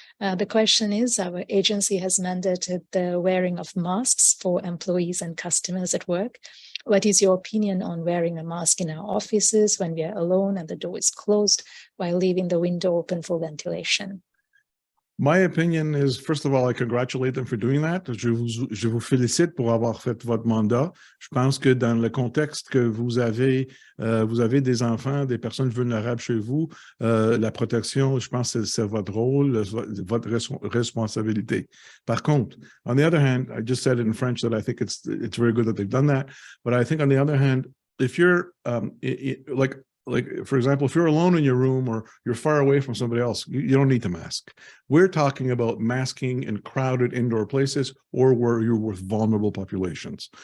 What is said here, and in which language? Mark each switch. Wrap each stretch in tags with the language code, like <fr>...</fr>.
<en>The question is, our agency has mandated the wearing of masks for employees and customers at work. What is your opinion on wearing a mask in our offices when we are alone and the door is closed, while leaving the window open for ventilation? My opinion is, first of all, I congratulate them for doing that.</en> <fr>Je vous félicite pour avoir fait votre mandat. Je pense que dans le contexte que vous avez des enfants, des personnes vulnérables chez vous, la protection, je pense que c'est votre rôle, votre responsabilité. Par contre,</fr> <en>on the other hand, I just said it in French that I think it's very good that they've done that. But I think on the other hand, if you're like for example, if you're alone in your room or you're far away from somebody else, you don't need to mask. We're talking about masking in crowded indoor places or where you're with vulnerable populations.</en>